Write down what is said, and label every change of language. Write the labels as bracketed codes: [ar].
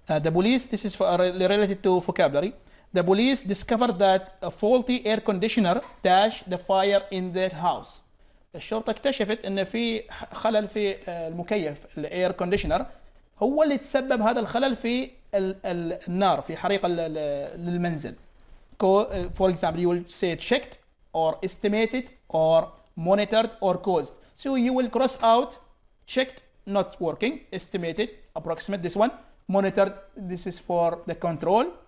[en] The police, this is for, related to vocabulary. The police discovered that a faulty air conditioner dashed the fire in their house. [ar] الشرطة اكتشفت ان في خلل في المكيف الاير كونديشنر، هو اللي تسبب هذا الخلل في النار، في حريق للمنزل. [en] For example, you will say checked or estimated or monitored or caused. So you will cross out checked, not working, estimated, approximate, this one, monitored, this is for the control.